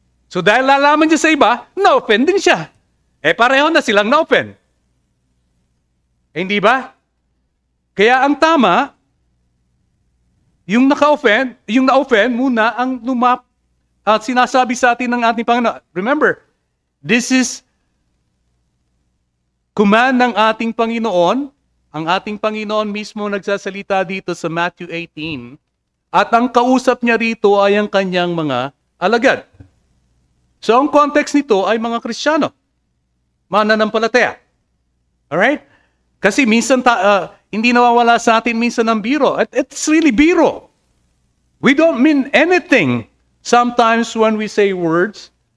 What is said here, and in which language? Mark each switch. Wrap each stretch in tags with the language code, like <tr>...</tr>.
<tl>So dahil lalaman niya sa iba, na-offend din siya. Pareho na silang na-offend. Hindi ba? Kaya ang tama, yung na-offend muna ang sinasabi sa atin ng ating Panginoon.</tl> <en>Remember, this is command</en> <tl>ng ating Panginoon. Ang ating Panginoon mismo nagsasalita dito sa Matthew 18. At ang kausap niya rito ay ang kanyang mga alagad. So ang context nito ay mga Kristiyano. Mananampalataya. Alright? Kasi minsan hindi nawawala sa atin minsan ng biro.</tl> <en>It's really biro. We don't mean anything sometimes when we say words.</en>